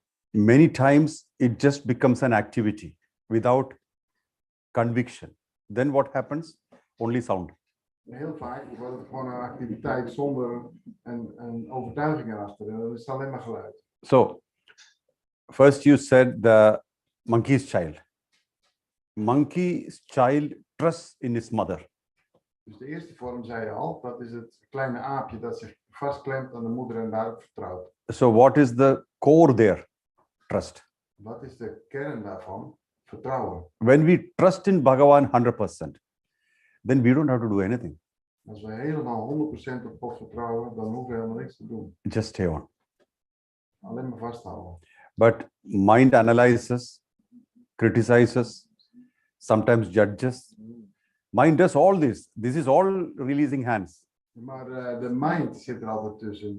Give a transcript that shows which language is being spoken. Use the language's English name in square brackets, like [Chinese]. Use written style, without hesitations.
[English] many times it just becomes an activity without conviction. Then what happens? Only sound. [Dutch] Heel vaak wordt het gewoon een activiteit zonder een overtuiging erachter. En dan is het alleen maar geluid. [English] So, first you said the monkey's child. Monkey's child trusts in his mother. [Dutch] Dus de eerste vorm zei je al, dat is het kleine aapje dat zich vastklemt aan de moeder en daarop vertrouwt. [English] So what is the core there? Trust. [Dutch] Wat is de kern daarvan? Vertrouwen. [English] When we trust in Bhagavan 100%, then we don't have to do anything. [Dutch] Als we helemaal 100% op God vertrouwen, dan hoeven we helemaal niks te doen. [English] Just stay on. [Dutch] Alleen maar vasthouden. [English] But mind analyzes, criticizes, sometimes judges. Mind does all this. This is all releasing hands. [Dutch] Maar de mind zit er altijd tussen.